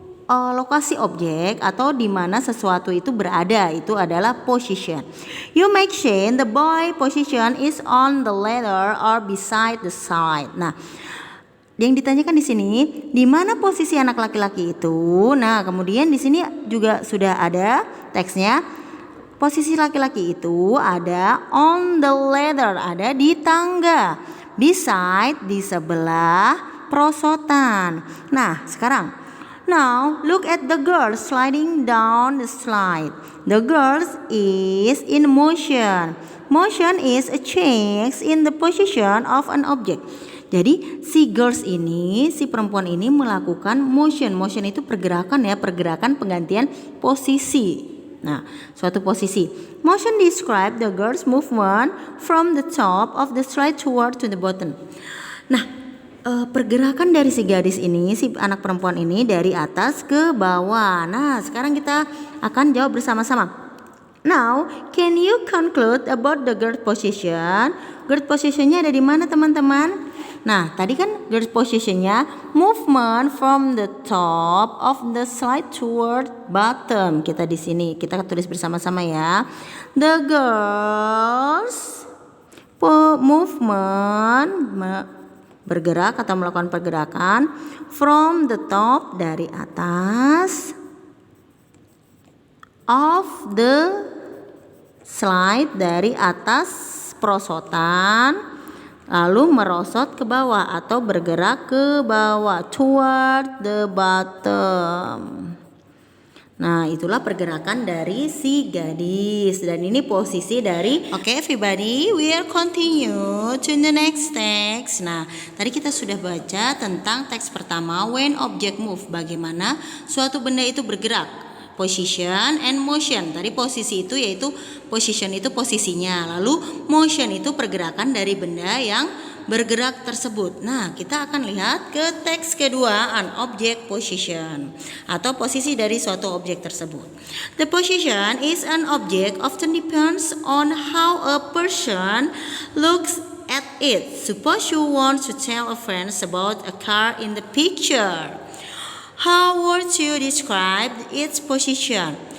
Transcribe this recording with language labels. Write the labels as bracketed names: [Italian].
[Indonesian] lokasi objek atau di mana sesuatu itu berada, itu adalah position. [English] You mention the boy position is on the ladder or beside the slide. [Indonesian] Nah, yang ditanyakan di sini, di mana posisi anak laki-laki itu? Nah, kemudian di sini juga sudah ada teksnya. Posisi laki-laki itu ada [English] on the ladder, [Indonesian] ada di tangga. Beside, di sebelah perosotan. Nah, sekarang [English] now look at the girl sliding down the slide. The girl is in motion. Motion is a change in the position of an object. [Indonesian] Jadi si girls ini, si perempuan ini melakukan motion. Motion itu pergerakan ya, pergerakan penggantian posisi. Nah, suatu posisi. [English] Motion describe the girl's movement from the top of the slide toward to the bottom. [Indonesian] Nah, pergerakan dari si gadis ini, si anak perempuan ini dari atas ke bawah. Nah, sekarang kita akan jawab bersama-sama. [English] Now, can you conclude about the girl position? Girl positionnya [Indonesian] ada di mana, teman-teman? Nah, tadi kan [English] girl positionnya movement from the top of the slide toward bottom. [Indonesian] Kita di sini, kita tulis bersama-sama ya. [English] The girls movement [Indonesian] bergerak atau melakukan pergerakan [English] from the top, [Indonesian] dari atas, [English] of the slide, [Indonesian] dari atas perosotan, lalu merosot ke bawah atau bergerak ke bawah, [English] toward the bottom. [Indonesian] Nah, itulah pergerakan dari si gadis, dan ini posisi dari. [English] Okay, everybody, we are continue to the next text. [Indonesian] Nah, tadi kita sudah baca tentang teks pertama, [English] when object move, [Indonesian] bagaimana suatu benda itu bergerak, [English] position and motion. [Indonesian] Tadi posisi itu yaitu position itu posisinya, lalu motion itu pergerakan dari benda yang bergerak tersebut. Nah, kita akan lihat ke teks kedua, [English] an object position [Indonesian] atau posisi dari suatu objek tersebut. [English] The position is an object often depends on how a person looks at it. Suppose you want to tell a friend about a car in the picture. How would you describe its position?